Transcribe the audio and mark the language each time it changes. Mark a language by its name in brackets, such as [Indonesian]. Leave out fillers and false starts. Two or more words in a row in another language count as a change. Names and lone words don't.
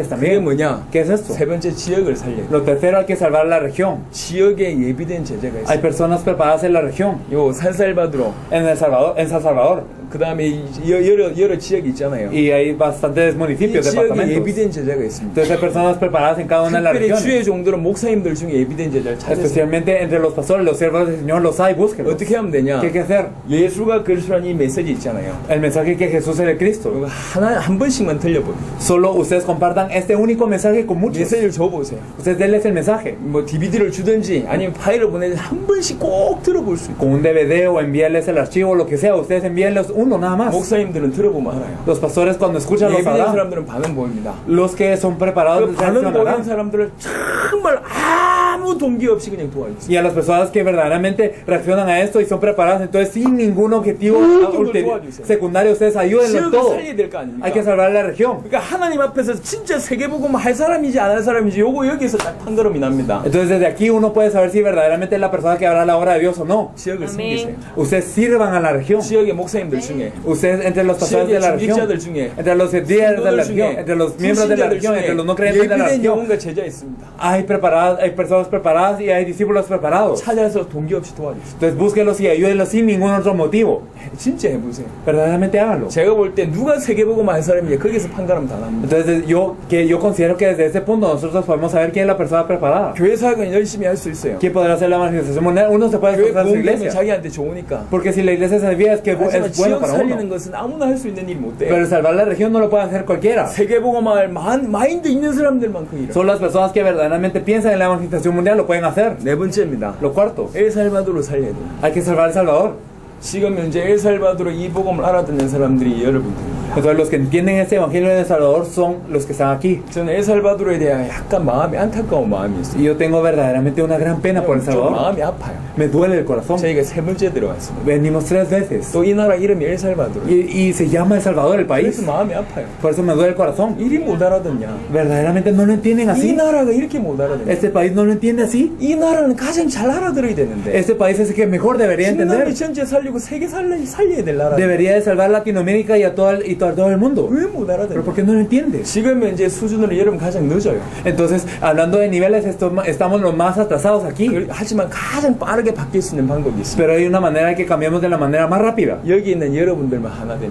[Korean] 그게 [Spanish] también. [Korean] 뭐냐? [Spanish] ¿Qué es esto? [Korean] 세 번째 지역을 살려야 돼요. [Spanish] Lo tercero, hay que salvar la región. [Korean] 지역에 예비된 제자가 [Spanish] Hay [Korean] 있어요. [Spanish] personas preparadas en la región. [Korean] 요 산살바드로 [Spanish] En El Salvador, en San Salvador. [Korean] 그 다음에 여러 지역이 있잖아요. [Spanish] Y hay bastantes [Korean] 이 [Spanish] municipios, [Korean] 지역에 [Spanish] departamentos. [Korean] 예비된 제자가 있습니다. [Spanish] Entonces hay personas preparadas en cada una de las [Korean] 특별히 주의 [Spanish] regiones. [Korean] 종들은 목사님들 중에 예비된 제자를 찾으세요. [Spanish] Especialmente entre los pastores, los siervos del Señor, los hay, búsquenlos. [Korean] 어떻게 하면 되냐? [Spanish] ¿Qué hay que hacer? [Korean] 예수가 그리스도라는 이 메시지 있잖아요. [Spanish] El mensaje que Jesús es el Cristo. [Korean] 이거 한 번씩만 들려보세요. [Spanish] Solo ustedes compartan este único mensaje con muchos. [Korean] 메시지를 줘보세요. [Spanish] Ustedes denles el mensaje. [Korean] 뭐 DVD를 주든지 아니면 파일을 보내든지 한 번씩 꼭 들어볼 수 있고. [Spanish] Con un DVD o envíenles el archivo o lo que sea. Ustedes envíenles uno nada más. [Korean] 목사님들은 들어보면 알아요. [Spanish] Los pastores cuando escuchan lo [Korean] 예비된 [Spanish] sabrán. [Korean] 사람들은 반응 보입니다. [Spanish] Los que son preparados [Korean] 그 반응 보이는 [Spanish] reaccionarán. [Korean] 사람들을 정말 아무 동기 없이 그냥 도와주세요. [Spanish] Y a las personas que verdaderamente reaccionan a esto y son preparadas, entonces sin ningún objetivo secundario, ustedes ayúdenlos en [Korean] 지역을 [Spanish] todo. [Korean] 살려야 될 거 아닙니까? [Spanish] Hay que salvar la región. [Korean] 그러니까 하나님 앞에서 진짜 세계복음 할 사람인지 안 할 사람인지 요거 여기서 딱 판가름이 납니다. [Spanish] Entonces desde aquí uno puede saber si verdaderamente es la persona que hará la obra de Dios o no. [Korean] 지역을 아멘. 섬기세요. [Spanish] Ustedes sirvan a la región. [Korean] 지역의 목사님들 중에 [Spanish] Ustedes entre los pastores de la región, [Korean] 중직자들 중에 [Spanish] entre los líderes de la [Korean] 성도들 [Spanish] región, [Korean] 중에 [Spanish] entre los miembros de la [Korean] 불신자들 [Spanish] región, entre [Korean] 중에 [Spanish] los no creyentes de la [Korean] 예비된 [Spanish] región, [Korean] 영혼과 제자 있습니다. [Spanish] hay personas preparadas y hay discípulos preparados. [Korean] 찾아서 동기 없이 도와주세요. [Spanish] Entonces búsquenlos y ayúdenlos sin ningún otro motivo. [Korean] 진짜 해보세요. [Spanish] Verdaderamente háganlo. [Korean] 제가 볼 때 누가 세계복음 할 사람인지 거기서 판가름 다 납니다. [Spanish] Entonces yo considero que desde ese punto nosotros podemos saber quién es la persona preparada. [Korean] 교회 사역은 열심히 할 수 있어요. [Spanish] ¿Quién podrá hacer la evangelización mundial? Uno se puede [Korean] 교회 [Spanish] esforzar en su [Korean] 보험되면 [Spanish] iglesia. [Korean] 자기한테 좋으니까. [Spanish] Porque si la iglesia se desvía es que [Korean] 하지만 [Spanish] es bueno [Korean] 지역 [Spanish] para [Korean] 살리는 [Spanish] uno. [Korean] 것은 아무나 할 수 있는 일이 못 돼요. [Spanish] Pero salvar la región no lo puede hacer cualquiera. [Korean] 세계복음할 마인드 있는 사람들만 그 일을. [Spanish] Solo las personas que verdaderamente piensan en la evangelización mundial lo pueden hacer. [Korean] 네 번째입니다. [Spanish] Lo cuarto, [Korean] 엘살바도르 살려야 돼요. [Spanish] hay que salvar El Salvador. [Korean] 지금 현재 엘살바도르 이 복음을 알아듣는 사람들이 여러분들입니다. [Spanish] Entonces los que entienden este evangelio de El Salvador son los que están aquí. [Korean] 저는 엘살바도르에 대한 약간 마음이 안타까운 마음이 있어요. [Spanish] Y yo tengo verdaderamente una gran pena por El [Korean] 좀 [Spanish] Salvador. [Korean] 마음이 아파요. [Spanish] Me duele el corazón. [Korean] 저희가 3번째 들어왔습니다. [Spanish] Venimos 3 veces. [Korean] 또 이 나라 이름이 엘살바도르. [Spanish] Y se llama El Salvador el país. [Korean] 그래서 마음이 아파요. [Spanish] Por eso me duele el corazón. [Korean] 이리 못 알아듣냐? [Spanish] Verdaderamente no lo entienden [Korean] 이 [Spanish] así. [Korean] 나라가 이렇게 못 알아듣냐? [Spanish] Este país no lo entiende así. [Korean] 이 나라는 가장 잘 알아들어야 되는데. [Spanish] Este país es el que mejor debería entender. [Korean] 중남미 전체 살리고 세계 살려야 될 나라. [Spanish] Debería de salvar Latinoamérica y a todo el mundo. [Korean] 왜 못 [Spanish] Pero [Korean] 알아듣냐? [Spanish] ¿por qué no lo entiende? [Korean] 지금 현재 수준으로 여러분 가장 늦어요. [Spanish] Entonces, hablando de niveles, estamos los más atrasados aquí. [Korean] 하지만 가장 빠르게 바뀔 수 있는 방법이 있습니다. [Spanish] Pero hay una manera que cambiemos de la manera más rápida. [Korean] 여기 있는 여러분들만 하나 되면